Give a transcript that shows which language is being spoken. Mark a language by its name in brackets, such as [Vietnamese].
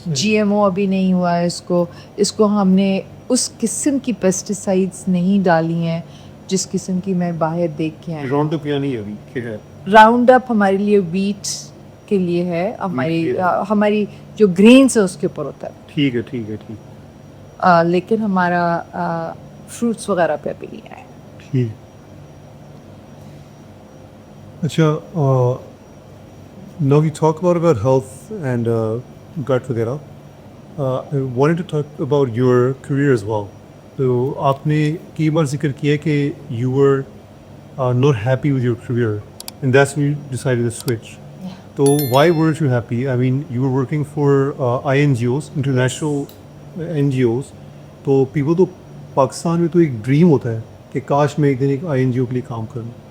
[Urdu] جی M O ابھی نہیں ہوا ہے, اس کو ہم نے اس قسم کی پیسٹیسائڈس نہیں ڈالی ہیں جس قسم کی میں باہر دیکھ کے آئی. راؤنڈ اپ یا نہیں ابھی کہ ہے؟ راؤنڈ اپ ہمارے لیے ویٹ کے لیے ہے, ہماری جو گرینس ہے اس کے اوپر ہوتا ہے. ٹھیک ہے ٹھیک ہے ٹھیک. لیکن ہمارا فروٹس وغیرہ پہ بھی نہیں آئے. ٹھیک. [English] اچھا, now we talk about health and gut وغیرہ. I wanted to talk about your career as well. [Urdu] تو آپ نے کئی بار ذکر کیا کہ [English] you were not happy with your career and that's when you decided to switch. So why weren't you happy? I mean, you were working for INGOs, international NGOs. [Urdu] تو people تو پاکستان میں تو ایک ڈریم ہوتا ہے کہ کاش میں ایک دن ایک INGO کے لیے کام کروں.